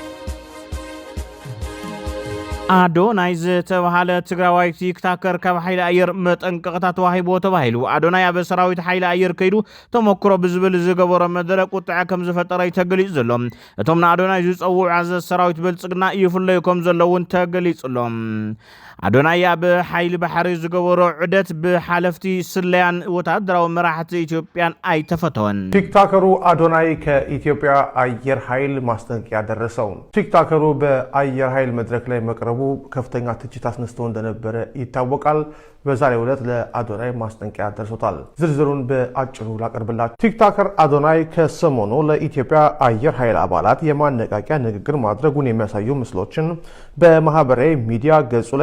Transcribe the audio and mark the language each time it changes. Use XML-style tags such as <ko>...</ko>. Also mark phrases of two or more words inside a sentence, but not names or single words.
<ti>አዶናይ ዝተባሃለ ትግራዋይ ቲክታከር ካብ ሓይሊ ኣየር መጠንቀቕታት ተዋሂቦ ተባሂሉ አዶናይ ኣብ ሰራዊት ሓይሊ ኣየር ከይዱ ተመክሮ ብዝብል ዝገበሮ መደረ ቁጥዐ ከም ዝፈጠረ ተገሊጹ ዘሎ እቶም ንአዶናይ ዝፀውዑ ዓዘ ሰራዊት ብልጽግና ይፍለዩ ከም ዘለውን ተገሊጹሎም አዶናይ ኣብ ሓይሊ ባሕሪ ዝገበሮ ዑደት ብሓለፍቲ ስለያን ወታደራዊ መራሕቲ ኢትዮጵያን አይተፈተወን</ti> <am>ቲክታከሩ አዶናይ ከኢትዮጵያ አየር ኃይል ማስጠንቀቂያ ደረሰው ቲክታከሩ በአየር ኃይል መድረክ ላይ መቅረቡ ከፍተኛ ትችት አስነስቶ እንደነበረ ይታወቃል በዛሬው ዕለት ለአዶናይ ማስጠንቀቂያ ደርሶታል ዝርዝሩን በአጭሩ ላቀርብላችሁ ቲክታከር አዶናይ ከሰሞኑ ለኢትዮጵያ አየር ኃይል አባላት የማነቃቂያ ንግግር ማድረጉን የሚያሳዩ ምስሎችን በማህበራዊ ሚዲያ ገጹ ላይ</am>